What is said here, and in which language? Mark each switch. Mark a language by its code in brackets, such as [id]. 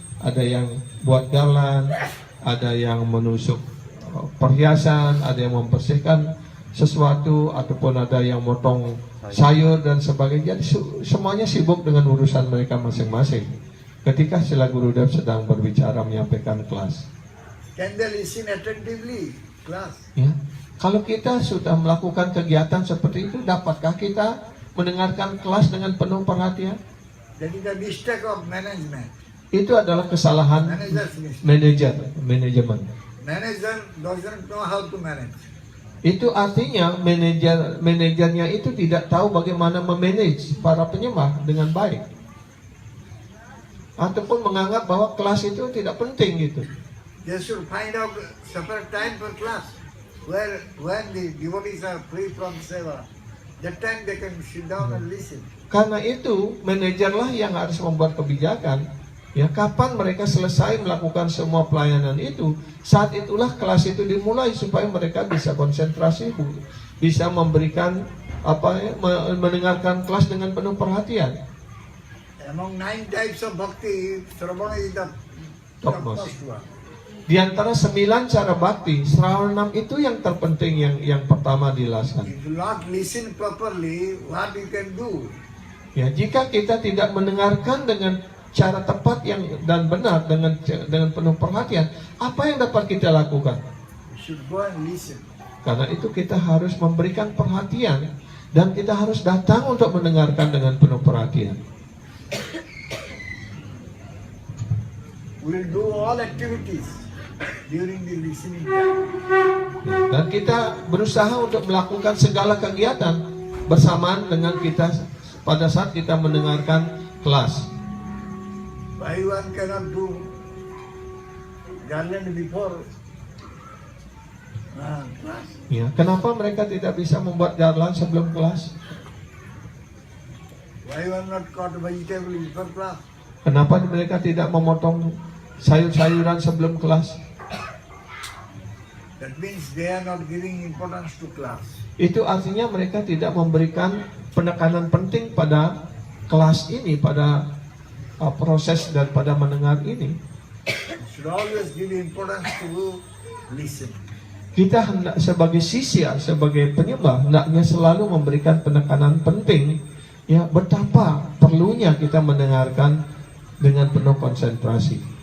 [id] Ada yang buat galan, ada yang menusuk perhiasan, ada yang membersihkan sesuatu, ataupun ada yang motong sayur dan sebagainya. Jadi semuanya sibuk dengan urusan mereka masing-masing ketika sila Gurudev sedang berbicara menyampaikan kelas. [en] Can they listen attentively, class? [id] Ya. Kalau kita sudah melakukan kegiatan seperti itu, dapatkah kita mendengarkan kelas dengan penuh perhatian? [en] That is the mistake of management. [id] Itu adalah kesalahan manajemen. [en] Manager doesn't know how to manage. [id] Itu artinya manajernya itu tidak tahu bagaimana memanage para penyembah dengan baik, ataupun menganggap bahwa kelas itu tidak penting gitu. [en] They should find out separate time for class, where when the devotees are free from seva, that time they can sit down and listen. [id] Karena itu manajerlah yang harus membuat kebijakan. Ya, kapan mereka selesai melakukan semua pelayanan itu, saat itulah kelas itu dimulai supaya mereka bisa konsentrasi, bisa memberikan mendengarkan kelas dengan penuh perhatian. [en] Among 9 types of bhakti, Sravana is the topmost one. [id] Di antara 9 cara bakti, Sravanam itu yang terpenting, yang pertama dijelaskan. [en] If you not listen properly, what you can do? [id] Ya, jika kita tidak mendengarkan dengan cara tepat dan benar, dengan penuh perhatian, apa yang dapat kita lakukan? [en] You should go and listen. [id] Karena itu kita harus memberikan perhatian dan kita harus datang untuk mendengarkan dengan penuh perhatian. [en] We'll do all activities during the listening time. [id] Dan kita berusaha untuk melakukan segala kegiatan bersamaan dengan kita pada saat kita mendengarkan kelas. [en] Why one cannot do garland before class? [id] Ya, kenapa mereka tidak bisa membuat garland sebelum kelas? [en] Why one not cut vegetable before class? [id] Kenapa mereka tidak memotong sayur-sayuran sebelum kelas? [en] That means they are not giving importance to class. [id] Itu artinya mereka tidak memberikan penekanan penting pada kelas ini, pada proses daripada mendengar ini. [en] You should always give importance to listen. [id] Kita hendak sebagai sisya, sebagai penyembah, hendaknya selalu memberikan penekanan penting, ya, betapa perlunya kita mendengarkan dengan penuh konsentrasi.